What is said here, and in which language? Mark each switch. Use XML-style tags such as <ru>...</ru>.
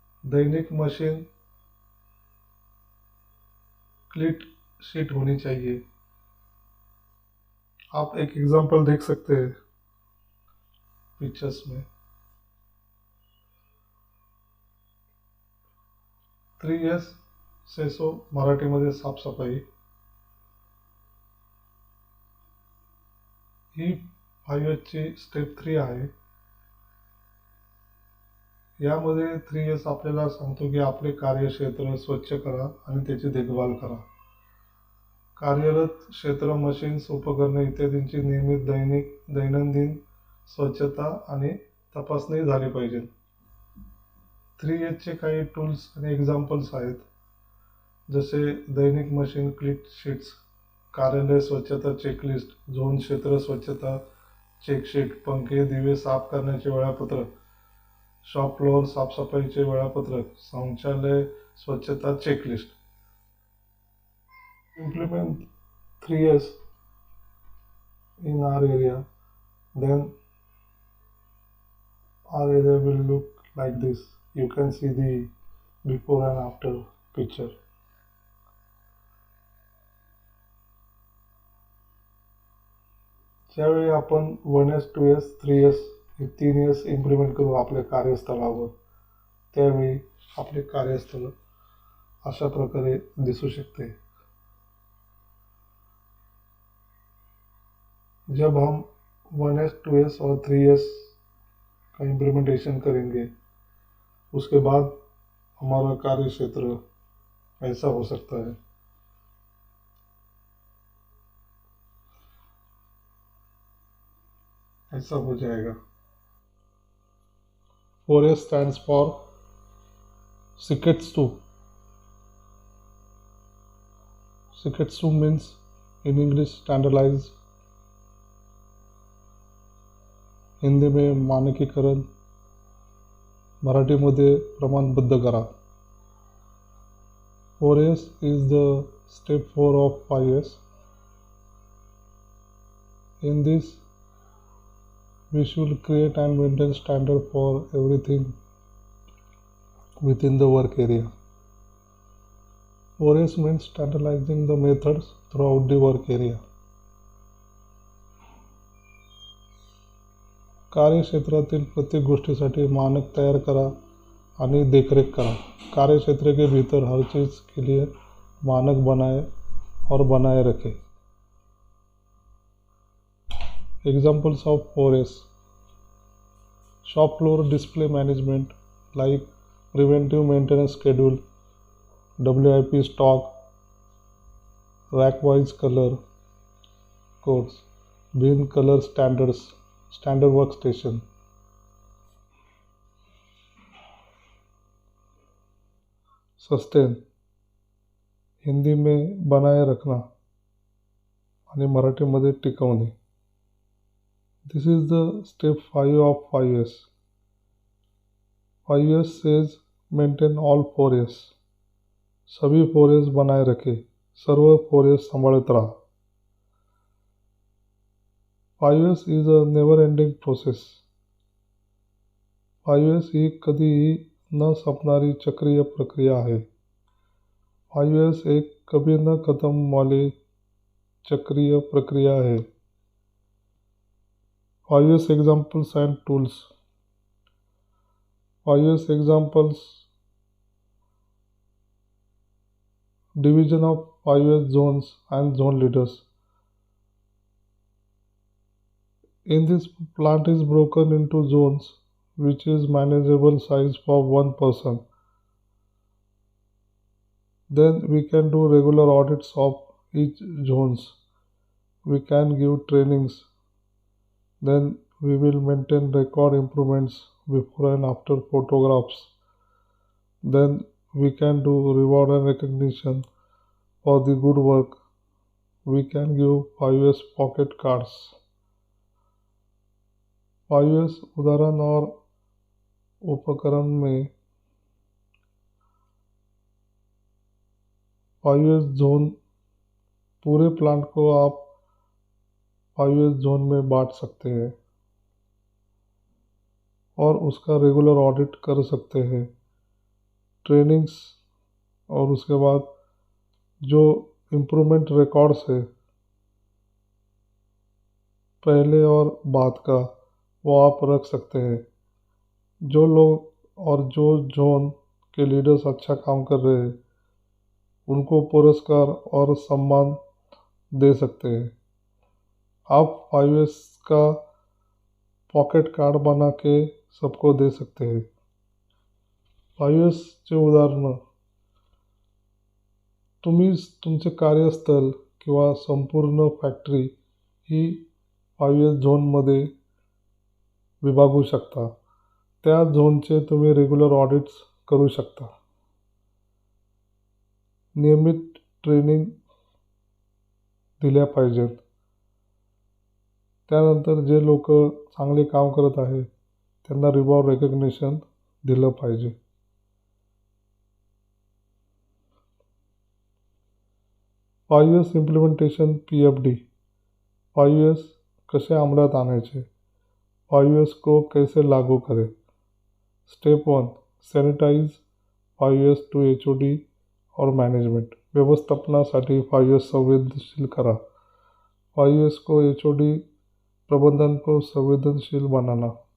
<hi>दैनिक machine क्लीट sheet होनी चाहिए। आप एक एग्जांपल देख सकते हैं पिक्चर्स में।</hi> <mr>3S सेसो मराठीमध्ये साफसफाई ही 5S ची स्टेप 3 आहे। यामध्ये 3S आपल्याला सांगतो की आपले कार्यक्षेत्र स्वच्छ करा आणि त्याची देखभाल करा। कार्यरत क्षेत्र, मशीन्स, उपकरणे इत्यादींची नियमित दैनंदिन स्वच्छता आणि तपासणी झाली पाहिजे। 3S चे काही टूल्स आणि एक्झाम्पल्स आहेत, जसे दैनिक मशीन क्लीट शीट्स, कार्यालय स्वच्छता चेकलिस्ट, झोन क्षेत्र स्वच्छता चेकशीट, पंखे दिवे साफ करण्याचे वेळापत्रक, शॉप फ्लोअर साफसफाईचे वेळापत्रक, शौचालय स्वच्छता checklist.</mr> <en>Implement 3S in our area, then our area will look like this. You can see the before and after picture.</en> <mr>ज्यावेळी आपण 1S 2S 3S हे 3S इम्प्लिमेंट करू आपल्या कार्यस्थळावर, त्यावेळी आपले कार्यस्थळ अशा प्रकारे दिसू शकते।</mr> <hi>जब हम 1S 2S और 3S का इम्प्लीमेंटेशन करेंगे, उसके बाद हमारा कार्य क्षेत्र ऐसा हो सकता है। ऐसा हो जाएगा।</hi> <en>4S stands for Shiketsu. Shiketsu means in English standardized,</en> <hi>Hindi में मानकीकरण,</hi> <mr>मराठीमध्ये प्रमाणबद्ध करा.</mr> <en>4S is the step 4 of 5S. In this, we should create and maintain standard for everything within the work area. 4S means standardizing the methods throughout the work area.</en> <mr>कार्यक्षेत्रातील प्रत्येक गोष्टीसाठी मानक तैयार करा आणि देखरेख करा.</mr> <hi>कार्यक्षेत्र के भीतर हर चीज़ के लिए मानक बनाए और बनाए रखें.</hi> <en>Examples of 4S: shop floor display management like preventive maintenance schedule, WIP stock, rack-wise color codes, bin color standards, standard workstation.</en> <hi>Sustain Hindi में बनाए रखना</hi> <mr>आणि मराठीमध्ये टिकवणे.</mr> <en>This is the step 5 of 5S. 5S says maintain all 4S.</en> <hi>सभी 4S बनाए रखे,</hi> <mr>सर्व 4S सांभाळत राहा.</mr> <en>5S is a never ending process.</en> <mr>5S ही कधीही न संपणारी चक्रीय प्रक्रिया है.</mr> <hi>5S एक कभी न खत्म वाली चक्रीय प्रक्रिया है.</hi> <en>5S examples and tools. 5S examples: division of 5S zones and zone leaders. In this, plant is broken into zones which is manageable size for one person. Then we can do regular audits of each zones. We can give trainings. Then we will maintain record improvements before and after photographs. Then we can do reward and recognition for the good work. We can give 5S pocket cards.</en> <hi>5S उदाहरण और उपकरण में 5S zone, पूरे plant को आप 5S zone में बांट सकते हैं और उसका रेगुलर ऑडिट कर सकते हैं. ट्रेनिंग्स और उसके बाद जो इम्प्रूवमेंट रिकॉर्ड्स है पहले और बाद का, वो आप रख सकते हैं. जो लोग और जो जोन के लीडर्स अच्छा काम कर रहे हैं उनको पुरस्कार और सम्मान दे सकते हैं. आप 5S का पॉकेट कार्ड बना के सबको दे सकते हैं.</hi> <mr>5S चे उदाहरण: तुम्ही तुमचे कार्यस्थल किंवा संपूर्ण फॅक्टरी ही 5S झोनमध्ये विभागू शकता. त्या झोनचे तुम्ही रेग्युलर ऑडिट्स करू शकता. नियमित ट्रेनिंग दिल्या पाहिजेत. त्यानंतर जे लोक चांगले काम करत आहे त्यांना रिवॉर्ड रेकग्निशन दिलं पाहिजे.</mr> <en>5S implementation PFD.</en> <mr>5S कसे अंमलात आणायचे,</mr> <hi>5S को कैसे लागू करें.</hi> <en>Step 1: sanitize 5S to HOD और management.</en> <mr>व्यवस्थापनासाठी 5S संवेदनशील करा.</mr> <hi>5S को HOD प्रबंधन को संवेदनशील बनाना.</hi>